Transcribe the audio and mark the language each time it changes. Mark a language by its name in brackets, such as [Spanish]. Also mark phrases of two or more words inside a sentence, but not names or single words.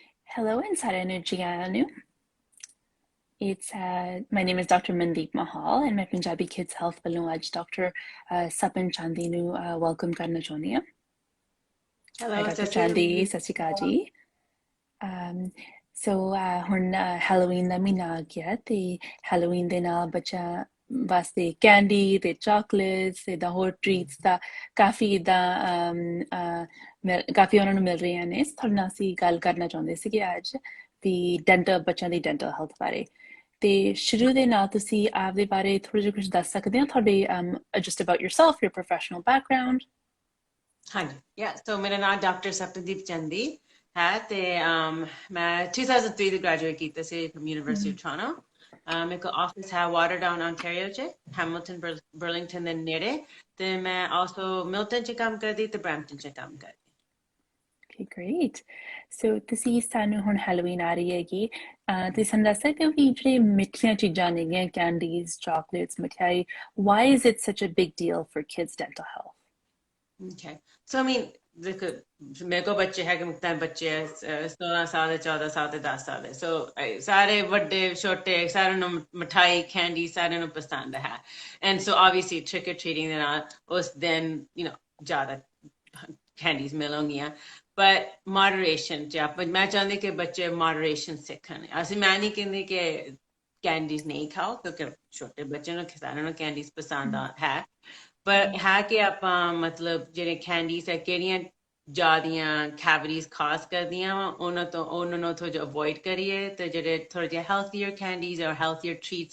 [English] Hello and Saranu Gianu. My name is Dr. Mandeep Mahal and my Punjabi Kids Health [Punjabi] ਵੱਲੋਂ ਅੱਜ [English] Dr. [Punjabi] Sapan Chandi ਨੂੰ welcome ਕਰਨਾ ਚਾਹੁੰਦੀ ਹਾਂ. [English] Hi Hello, Dr. Ceci. [Punjabi] Chandi, ਸਤਿ ਸ਼੍ਰੀ ਅਕਾਲ ਜੀ. ਹੁਣ ਹੈਲੋਵੀਨ ਦਾ ਮਹੀਨਾ ਆ ਗਿਆ ਤੇ ਹੈਲੋਵੀਨ ਦੇ ਨਾਲ ਬੱਚਾ ਵਾਸਤੇ ਕੈਂਡੀ ਤੇ ਚਾਕਲੇਟਸ ਤੇ ਹੋਰ ਟ੍ਰੀਟਸ ਦਾ ਕਾਫੀ ਕਾਫੀ ਉਹਨਾਂ ਨੂੰ ਮਿਲ ਰਹੀਆਂ ਨੇ. ਤੁਹਾਡੇ ਨਾਲ ਅਸੀਂ ਗੱਲ ਕਰਨਾ ਚਾਹੁੰਦੇ ਸੀਗੇ ਅੱਜ ਵੀ ਬੱਚਿਆਂ ਦੀ [English] dental health [Punjabi] ਬਾਰੇ. ਤੇ ਸ਼ੁਰੂ ਦੇ ਨਾਲ ਤੁਸੀਂ ਆਪਦੇ ਬਾਰੇ ਥੋੜਾ ਜਿਹਾ ਕੁਝ ਦੱਸ ਸਕਦੇ ਹੋ ਤੁਹਾਡੇ [English] just about yourself, your professional background. [Punjabi] ਹਾਂਜੀ ਸੋ ਮੇਰਾ ਨਾਮ ਡਾਕਟਰ ਸਪਨਦੀਪ ਚੰਦੀ ਹੈ ਤੇ ਮੈਂ 2003 ਦੇ ਗ੍ਰੈਜੂਏਟ ਕੀਤਾ ਸੀ ਫਰਮ ਯੂਨੀਵਰਸਿਟੀ ਆਫ ਟੋਰਾਂਟੋ ਮੇਰੇ ਕੋਲ ਆਫਿਸ ਹੈ ਵਾਟਰਡਾਊਨ ontario ਚ ਹੈਮਿਲਟਨ ਬਰਲਿੰਗਟਨ ਦੇ ਨੇੜੇ ਤੇ ਮੈਂ ਆਲਸੋ ਮਿਲਟਨ ਚ ਕੰਮ ਕਰਦੀ ਤੇ ਬਰੈਂਪਟਨ ਚ ਕੰਮ ਕਰਦੀ. [English] Okay, great. [Punjabi] So ਤੁਸੀਂ ਸਾਨੂੰ ਹੁਣ ਹੈਲੋਵੀਨ ਆ ਰਹੀ ਹੈਗੀ ਤੁਸੀਂ ਸਾਨੂੰ ਦੱਸ ਸਕਦੇ ਹੋ ਕਿ ਜਿਹੜੇ ਮਿੱਠੀਆਂ ਚੀਜ਼ਾਂ ਨੇਗੀਆਂ ਕੈਂਡੀਜ਼ ਚਾਕਲੇਟਸ ਮਠਿਆਈ [English] why is it such a big deal for kids dental health? Okay. So I mean [Punjabi] ਦੇਖੋ ਮੇਰੇ ਕੋਲ ਬੱਚੇ ਹੈਗੇ ਮੁਖਤਾਰ ਬੱਚੇ 16 ਸਾਲ ਦੇ 14 ਸਾਲ ਦੇ 10 ਸਾਲ ਦੇ ਸੋ ਸਾਰੇ ਵੱਡੇ ਛੋਟੇ ਸਾਰਿਆਂ ਨੂੰ ਮਠਾਈ ਕੈਂਡੀ ਸਾਰਿਆਂ ਨੂੰ ਪਸੰਦ ਹੈ [English] and so obviously trick or treating [Punjabi] ਦੇ ਨਾਲ ਉਸ ਦਿਨ ਜ਼ਿਆਦਾ ਕੈਂਡੀਜ਼ ਮਿਲਣਗੀਆਂ [English] but moderation [Punjabi] ਚ ਆਪਾਂ ਮੈਂ ਚਾਹੁੰਦੀ ਕਿ ਬੱਚੇ moderation ਸਿੱਖਣ ਅਸੀਂ ਮੈਂ ਨਹੀਂ ਕਹਿੰਦੀ ਕਿ ਕੈਂਡੀਜ਼ ਨਹੀਂ ਖਾਓ ਕਿਉਂਕਿ ਛੋਟੇ ਬੱਚੇ ਨੂੰ ਸਾਰਿਆਂ ਨੂੰ ਕੈਂਡੀਜ਼ ਪਸੰਦ ਹੈ ਪਰ ਹੈ ਕਿ ਆਪਾਂ ਮਤਲਬ ਜਿਹੜੇ ਕੈਂਡੀਜ਼ ਹੈ ਕਿਹੜੀਆਂ ਜ਼ਿਆਦੀਆਂ ਕੈਵਿਟੀਜ਼ ਖਾਸ ਕਰਦੀਆਂ ਉਹਨਾਂ ਨੂੰ ਥੋੜਾ ਜਿਹਾ ਅਵੋਇਡ ਕਰੀਏ ਤੇ ਜਿਹੜੇ ਥੋੜਾ ਜਿਹਾ [English] healthier candies or healthier treats